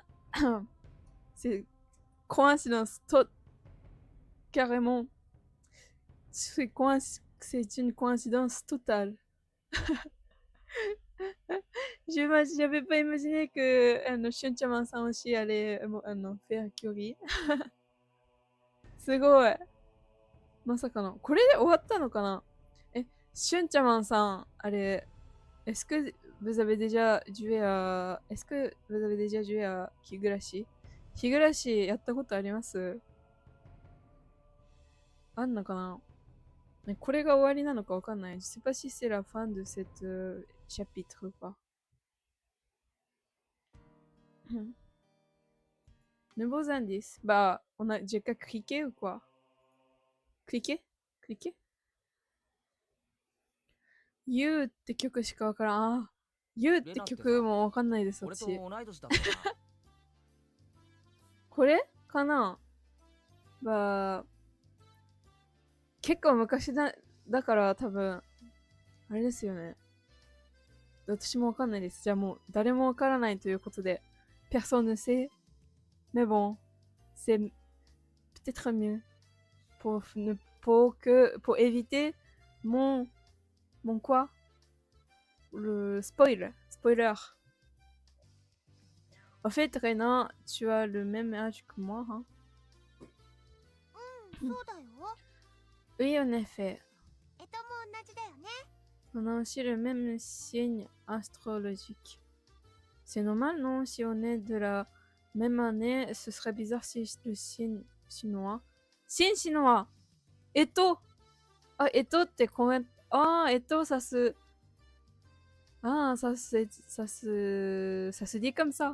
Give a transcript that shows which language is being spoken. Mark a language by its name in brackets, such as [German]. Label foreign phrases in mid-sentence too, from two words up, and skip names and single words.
[French] C'est coïncidence, carrément. C'est une coïncidence totale. J'avais pas imaginé que Shunchaman-san aussi allait faire curry. [Japanese] すごい。まさかの。これで終わったのかな？え、シュンチャマンさん、あれ、 [French] est-ce que vous avez déjà joué à... Est-ce que vous avez déjà joué à 日暮らし？ [Japanese] 日暮らしやったことあります？あんのかな？ね、これが終わりなのかわかんない。 [French] Je sais pas si c'est la fin de cette chapitre ou pas. Nouveaux indices. Bah, j'ai qu'à cliquer ou quoi? Cliquer? [Japanese] You って曲しかわからん。あ、You って曲もわかんないです、俺と私。同い年だったな。これかな？ば、結構昔だから多分、あれですよね。私もわかんないです。じゃあもう誰もわからないということで。 [French] Personne ne sait. Mais bon, c'est peut-être mieux pour éviter mon quoi? Le spoiler. En fait, Renan, tu as le même âge que moi, hein? [Japanese] そうだよ。 [French] Oui, en effet. [Japanese] も同じだよね。 [French] On a aussi le même signe astrologique. C'est normal, non? Si on est de la même année, ce serait bizarre si le signe chinois. Signe chinois! Eto! Ah, Eto, t'es combien? Ah, Eto, ça se. Ah, ça se dit comme ça.